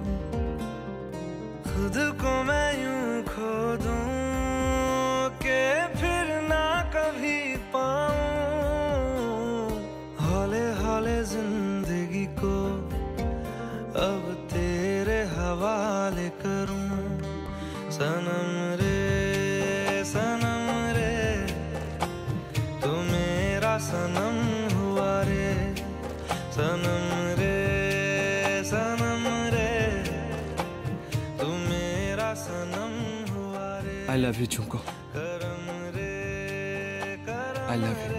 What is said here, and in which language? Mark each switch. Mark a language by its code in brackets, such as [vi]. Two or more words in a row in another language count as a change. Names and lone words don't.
[hi] खुद को मैं यूं खो दूं कि फिर ना कभी पाऊं, हौले हौले जिंदगी को अब तेरे हवाले करूं। सनम रे तू मेरा सनम हुआ रे, सनम रे तू मेरा सनम हुआ रे। [en] I love you, [hi] झुमको। करम रे [en] I love you.